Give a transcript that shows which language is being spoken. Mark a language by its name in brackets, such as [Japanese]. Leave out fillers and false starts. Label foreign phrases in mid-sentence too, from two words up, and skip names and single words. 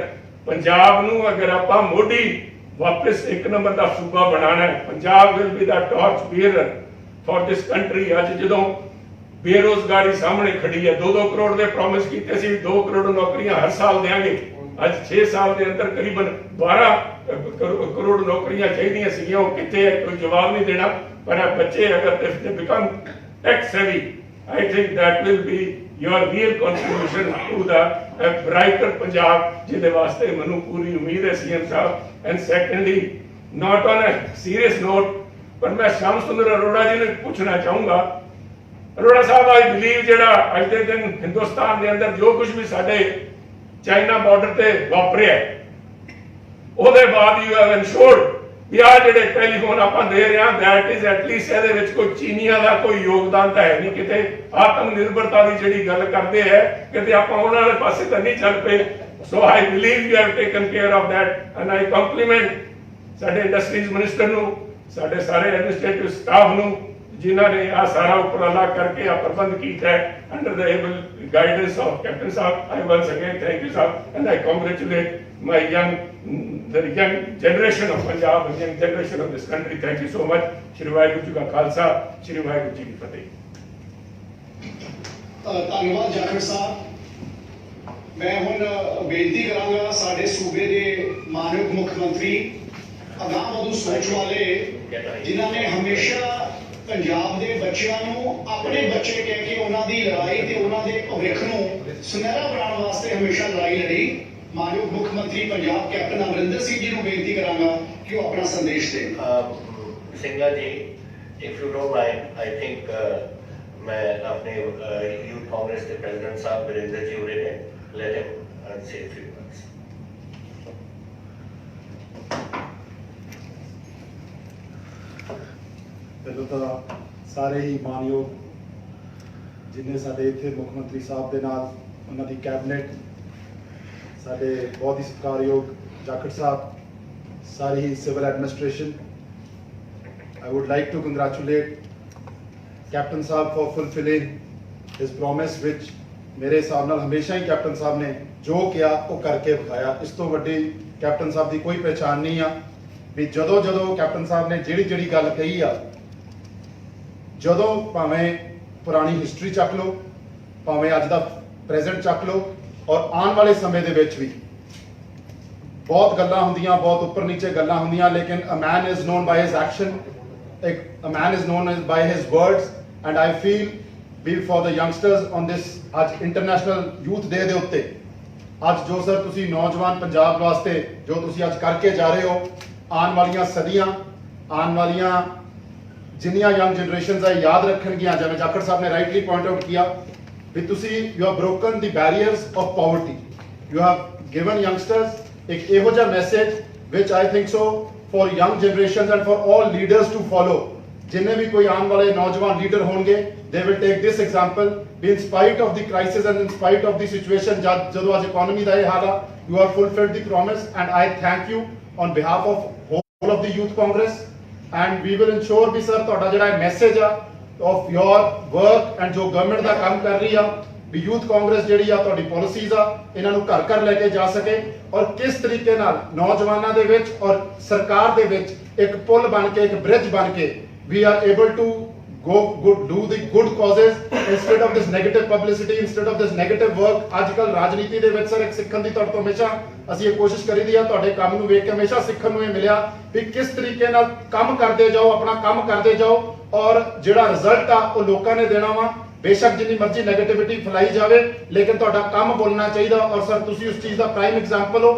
[Punjabi] ਪੰਜਾਬ ਨੂੰ ਅਗਰ ਆਪਾਂ ਮੋਢੀ ਵਾਪਸ ਇੱਕ ਨੰਬਰ ਦਾ ਸੂਬਾ ਬਣਾਉਣਾ ਹੈ, ਪੰਜਾਬ [English] will be the torch bearer for this country. [Punjabi] ਅੱਜ ਜਦੋਂ ਬੇਰੋਜ਼ਗਾਰੀ ਸਾਹਮਣੇ ਖੜੀ ਹੈ, 2-2 ਕਰੋੜ ਦੇ ਪ੍ਰੋਮਿਸ ਕੀਤੇ ਸੀ, 2 ਕਰੋੜ ਨੌਕਰੀਆਂ ਹਰ ਸਾਲ ਦੇਾਂਗੇ। ਅੱਜ 6 ਸਾਲ ਦੇ ਅੰਦਰ ਕਰੀਬਨ 12 ਕਰੋੜ ਨੌਕਰੀਆਂ ਚਾਹੀਦੀਆਂ ਸੀਗੀਆਂ, ਉਹ ਕਿੱਥੇ ਹੈ? ਕੋਈ ਜਵਾਬ ਨਹੀਂ ਦੇਣਾ। ਪਰ ਬੱਚੇ ਅਗਰ [English] they become tech savvy, I think that will be your real contribution to the brighter Punjab, [Punjabi] ਜਿਹਦੇ ਵਾਸਤੇ ਮੈਨੂੰ ਪੂਰੀ ਉਮੀਦ ਹੈ ਸੀਐਮ ਸਾਹਿਬ। [English] and secondly, not on a serious note, [Punjabi] ਪਰ ਮੈਂ ਸ਼ਾਮ ਸੁੰਦਰ ਅਰੋੜਾ ਜੀ ਨੂੰ ਪੁੱਛਣਾ ਚਾਹੂੰਗਾ। ਅਰੋੜਾ ਸਾਹਿਬ, [English] I believe [Punjabi] ਜਿਹੜਾ ਅੱਜ ਦੇ ਦਿਨ ਹਿੰਦੁਸਤਾਨ ਦੇ ਅੰਦਰ ਜੋ ਕੁਝ ਵੀ ਸਾਡੇ ਚਾਈਨਾ ਬਾਰਡਰ ਤੇ ਵਾਪਰਿਆ, ਉਹਦੇ ਬਾਅਦ [English] you have ensured [Punjabi] ਵੀ ਆਹ ਜਿਹੜੇ ਟੈਲੀਫੋਨ ਆਪਾਂ ਦੇ ਰਹੇ ਹਾਂ, [English] that is atleast [Punjabi] ਇਹਦੇ ਵਿੱਚ ਕੋਈ ਚੀਨੀਆਂ ਦਾ ਕੋਈ ਯੋਗਦਾਨ ਤਾਂ ਹੈ ਨਹੀਂ। ਕਿਤੇ ਆਤਮ ਨਿਰਭਰਤਾ ਦੀ ਜਿਹੜੀ ਗੱਲ ਕਰਦੇ ਹੈ, ਕਿਤੇ ਆਪਾਂ ਉਹਨਾਂ ਵਾਲੇ ਪਾਸੇ ਤਾਂ ਨਹੀਂ ਚੱਲ ਪਏ। [English] So I believe you have taken care of that and I compliment [Punjabi] ਸਾਡੇ [English] industries minister [Punjabi] ਨੂੰ, ਸਾਡੇ ਸਾਰੇ [English] administrative staff ਨੂੰ, [Punjabi] ਜਿਨ੍ਹਾਂ ਨੇ ਆਹ ਸਾਰਾ ਉਪਰਾਲਾ ਕਰਕੇ ਆਹ ਪ੍ਰਬੰਧ ਕੀਤਾ ਹੈ [English] under the able guidance of Captain Sahab. I once again thank you Sahab and I congratulate my the young generation of Punjab and young generation of this country. Thank you so much. [Punjabi] ਸ੍ਰੀ ਵਾਹਿਗੁਰੂ ਜੀ ਕਾ ਖ਼ਾਲਸਾ, ਸ੍ਰੀ ਵਾਹਿਗੁਰੂ ਜੀ ਕੀ ਫ਼ਤਹਿ. ਧੰਨਵਾਦ ਜਾਖੜ ਸਾਹਿਬ। ਮੈਂ ਹੁਣ ਬੇਨਤੀ ਕਰਾਂਗਾ ਸਾਡੇ ਸੂਬੇ ਦੇ ਮਾਨਯੋਗ ਮੁੱਖ ਮੰਤਰੀ ਅਗਾਂਹ ਵਧੂ ਸੋਚ ਵਾਲੇ ਜਿਨ੍ਹਾਂ ਨੇ ਹਮੇਸ਼ਾ ਪੰਜਾਬ ਦੇ ਬੱਚਿਆਂ ਨੂੰ ਆਪਣੇ ਬੱਚੇ ਕਹਿ ਕੇ ਉਹਨਾਂ ਦੀ ਲੜਾਈ ਤੇ ਉਹਨਾਂ ਦੇ ਭਵਿੱਖ ਨੂੰ ਸੁਨਹਿਰਾ ਬਣਾਉਣ ਵਾਸਤੇ ਹਮੇਸ਼ਾ ਲੜਾਈ ਲੜੀ। ਮਾਨਯੋਗ ਮੁੱਖ ਮੰਤਰੀ ਪੰਜਾਬ ਕੈਪਟਨ ਅਮਰਿੰਦਰ ਸਿੰਘ ਜੀ ਨੂੰ ਬੇਨਤੀ ਕਰਾਂਗਾ ਕਿ ਉਹ ਆਪਣਾ ਸੰਦੇਸ਼ ਦੇਣ। ਸਿੰਘਾ ਜੀ, [English] if you don't mind, I think [Hindi] मैं अपने यूथ कांग्रेस के प्रेसिडेंट साहब वीरेंद्र जी उरे ने [English] let him say a few words. [Punjabi] ਪਹਿਲਾਂ ਤਾਂ ਸਾਰੇ ਹੀ ਮਾਨਯੋਗ ਜਿੰਨੇ ਸਾਡੇ ਇੱਥੇ ਮੁੱਖ ਮੰਤਰੀ ਸਾਹਿਬ ਦੇ ਨਾਲ ਉਹਨਾਂ ਦੀ ਕੈਬਨਿਟ, ਸਾਡੇ ਬਹੁਤ ਹੀ ਸਤਿਕਾਰਯੋਗ ਜਾਖੜ ਸਾਹਿਬ, ਸਾਰੀ ਹੀ ਸਿਵਲ ਐਡਮਿਨਿਸਟ੍ਰੇਸ਼ਨ, [English] I would like to congratulate Captain Saab for fulfilling his promise, which [Punjabi] ਮੇਰੇ ਹਿਸਾਬ ਨਾਲ ਹਮੇਸ਼ਾ ਹੀ ਕੈਪਟਨ ਸਾਹਿਬ ਨੇ ਜੋ ਕਿਹਾ ਉਹ ਕਰਕੇ ਵਿਖਾਇਆ। ਇਸ ਤੋਂ ਵੱਡੀ ਕੈਪਟਨ ਸਾਹਿਬ ਦੀ ਕੋਈ ਪਹਿਚਾਣ ਨਹੀਂ ਆ ਵੀ ਜਦੋਂ ਕੈਪਟਨ ਸਾਹਿਬ ਨੇ ਜਿਹੜੀ ਗੱਲ ਕਹੀ ਆ, ਜਦੋਂ ਭਾਵੇਂ ਪੁਰਾਣੀ ਹਿਸਟਰੀ ਚੱਕ ਲਓ, ਭਾਵੇਂ ਅੱਜ ਦਾ ਪ੍ਰੈਜ਼ੈਂਟ ਚੱਕ ਲਓ, ਔਰ ਆਉਣ ਵਾਲੇ ਸਮੇਂ ਦੇ ਵਿੱਚ ਵੀ ਬਹੁਤ ਗੱਲਾਂ ਹੁੰਦੀਆਂ, ਬਹੁਤ ਉੱਪਰ ਨੀਚੇ ਗੱਲਾਂ ਹੁੰਦੀਆਂ, ਲੇਕਿਨ [English] a man is known by his action, a man is known by his words, and I feel ਵੀ for the youngsters on this [Punjabi] ਅੱਜ [English] International Youth Day [Punjabi] ਦੇ ਉੱਤੇ ਅੱਜ ਜੋ ਸਰ ਤੁਸੀਂ ਨੌਜਵਾਨ ਪੰਜਾਬ ਵਾਸਤੇ ਜੋ ਤੁਸੀਂ ਅੱਜ ਕਰਕੇ ਜਾ ਰਹੇ ਹੋ, ਆਉਣ ਵਾਲੀਆਂ ਸਦੀਆਂ, ਆਉਣ ਵਾਲੀਆਂ ਜਿੰਨੀਆਂ [English] young generations [Punjabi] ਆ ਯਾਦ ਰੱਖਣਗੀਆਂ। ਜਿਵੇਂ ਜਾਖੜ ਸਾਹਿਬ ਨੇ [English] rightly point out [Punjabi] ਕੀਤਾ ਵੀ ਤੁਸੀਂ [English] you have broken the barriers of poverty, you have given youngsters [Punjabi] ਇੱਕ ਇਹੋ ਜਿਹਾ [English] message which I think so for young generations and for all leaders to follow. [Punjabi] ਜਿੰਨੇ ਵੀ ਕੋਈ ਆਉਣ ਵਾਲੇ ਨੌਜਵਾਨ ਲੀਡਰ ਹੋਣਗੇ, [English] they will take this example, be in spite of the crisis and in spite of the situation [Punjabi] ਜਦੋਂ ਅੱਜ [English] economy ਦਾ ਇਹ [Punjabi] ਹਾਲ ਆ, [English] you have fulfilled the promise, and I thank you on behalf of whole of the youth congress, and we will ensure [Punjabi] ਵੀ ਸਰ ਤੁਹਾਡਾ ਜਿਹੜਾ ਮੈਸੇਜ ਆ [English] of your work and [Punjabi] ਜੋ ਗਵਰਨਮੈਂਟ ਦਾ ਕੰਮ ਕਰ ਰਹੀ ਆ ਵੀ ਯੂਥ ਕਾਂਗਰਸ ਜਿਹੜੀ ਆ ਤੁਹਾਡੀ ਪਾਲਿਸੀਜ਼ ਆ ਇਹਨਾਂ ਨੂੰ ਘਰ ਘਰ ਲੈ ਕੇ ਜਾ ਸਕੇ, ਔਰ ਕਿਸ ਤਰੀਕੇ ਨਾਲ ਨੌਜਵਾਨਾਂ ਦੇ ਵਿੱਚ ਔਰ ਸਰਕਾਰ ਦੇ ਵਿੱਚ ਇੱਕ ਪੁਲ ਬਣ ਕੇ, ਇੱਕ ਬ੍ਰਿਜ ਬਣ ਕੇ [English] we are able to do the good causes instead of this negative publicity, instead of this negative work। [Punjabi] ਅੱਜ ਕੱਲ ਰਾਜਨੀਤੀ ਦੇ ਵਿੱਚ ਸਰ ਇੱਕ ਸਿੱਖਣ ਦੀ ਤੁਹਾਡੇ ਤੋਂ ਹਮੇਸ਼ਾ ਅਸੀਂ ਇਹ ਕੋਸ਼ਿਸ਼ ਕਰੀਦੀ ਆ, ਤੁਹਾਡੇ ਕੰਮ ਨੂੰ ਵੇਖ ਕੇ ਹਮੇਸ਼ਾ ਸਿੱਖਣ ਨੂੰ ਇਹ ਮਿਲਿਆ ਵੀ ਕਿਸ ਤਰੀਕੇ ਨਾਲ ਕੰਮ ਕਰਦੇ ਜਾਓ, ਆਪਣਾ ਕੰਮ ਕਰਦੇ ਜਾਓ, ਔਰ ਜਿਹੜਾ ਰਿਜ਼ਲਟ ਆ ਉਹ ਲੋਕਾਂ ਨੇ ਦੇਣਾ ਵਾ। ਬੇਸ਼ੱਕ ਜਿੰਨੀ ਮਰਜ਼ੀ ਨੈਗੇਟਿਵਿਟੀ ਫੈਲਾਈ ਜਾਵੇ, ਲੇਕਿਨ ਤੁਹਾਡਾ ਕੰਮ ਬੋਲਣਾ ਚਾਹੀਦਾ, ਔਰ ਸਰ ਤੁਸੀਂ ਉਸ ਚੀਜ਼ ਦਾ ਪ੍ਰਾਈਮ ਐਗਜ਼ਾਮਪਲ ਹੋ।